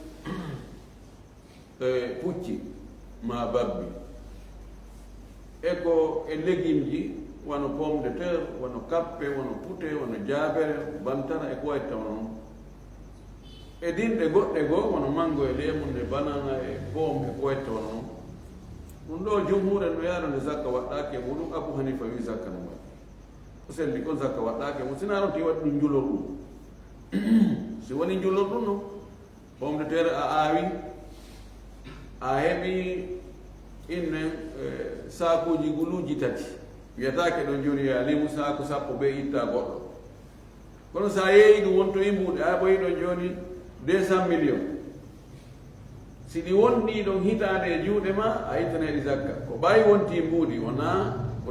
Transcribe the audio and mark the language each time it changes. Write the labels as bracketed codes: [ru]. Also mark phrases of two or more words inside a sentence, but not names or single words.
[ff] pucci ma babbi e ko e légume ji wono [fr] pomme de terre [ff] wono kappe wono pute wono jaabere bantara e ko wayi taw noon e dinɗe goɗɗe goo wono mango e lemunde banana e pomme e ko wayi taw noon ɗum ɗo jumhure no yaarande zakka waɗɗaki e muɗum Abu Hanifa wi zakka no waɗi o selli ko zakka waɗɗaki e mum sina ronti waɗi ɗum julor ɗum si woni julor ɗum no [fr] pomme de terre [ff] a aawi a heɓi inne sakuji guluji tati wiyatake ɗon joni ya limu saku sappo ɓe itta goɗɗo kono sa yeeyi ɗum wonto imbuɗe a ɓoyi ɗon joni 200 millions si ɗi wonɗi ɗon hitande e juuɗe ma a ittaneɗi zakka ko ɓawi wonti mbuuɗi wona ko